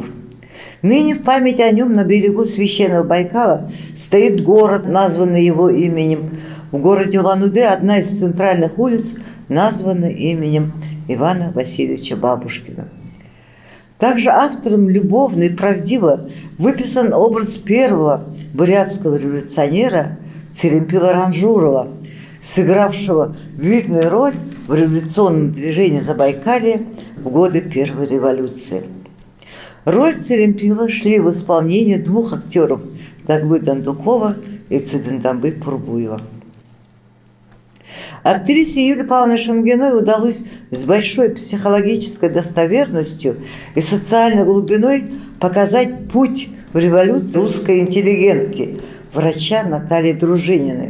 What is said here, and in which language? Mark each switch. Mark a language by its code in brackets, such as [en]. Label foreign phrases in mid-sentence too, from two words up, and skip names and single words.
[ru] Ныне в память о нем на берегу священного Байкала стоит город, названный его именем. В городе Улан-Удэ одна из центральных улиц названа именем Ивана Васильевича Бабушкина. Также автором любовно и правдиво выписан образ первого бурятского революционера Церемпила Ранжурова, сыгравшего видную роль в революционном движении Забайкалья в годы Первой революции. Роль Церемпила шли в исполнении двух актеров – Дагбы Дандукова и Цидендамбы Пурбуева. Актрисе Юлии Павловне Шангиной удалось с большой психологической достоверностью и социальной глубиной показать путь в революцию русской интеллигентки, врача Натальи Дружининой.